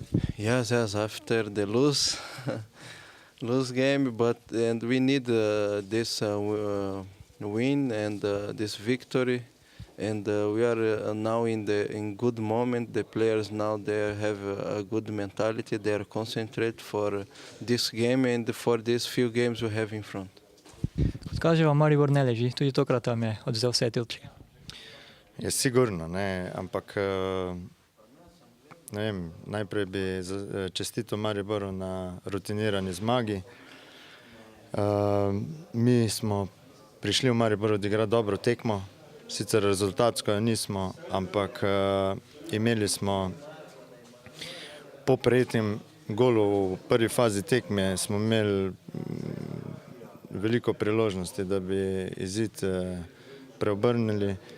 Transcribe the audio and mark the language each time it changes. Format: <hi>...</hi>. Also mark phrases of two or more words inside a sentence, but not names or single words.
<en>Yes, after the lose game, and we need this win and this victory, and we are now in good moment. The players now they have a good mentality. They are concentrated for this game and for these few games we have in front.</en> <sl>Kot kaže vam, Maribor ne leži. Tudi tokrat vam je odvzel vse tilčke. Je sigurno, ne, ampak ne vem, najprej bi čestital Mariboru na rutinirani zmagi. Mi smo prišli v Maribor odigrati dobro tekmo, sicer rezultatsko jo nismo, ampak imeli smo po prejetem golu v prvi fazi tekme smo imeli veliko priložnosti, da bi izid preobrnili.</sl>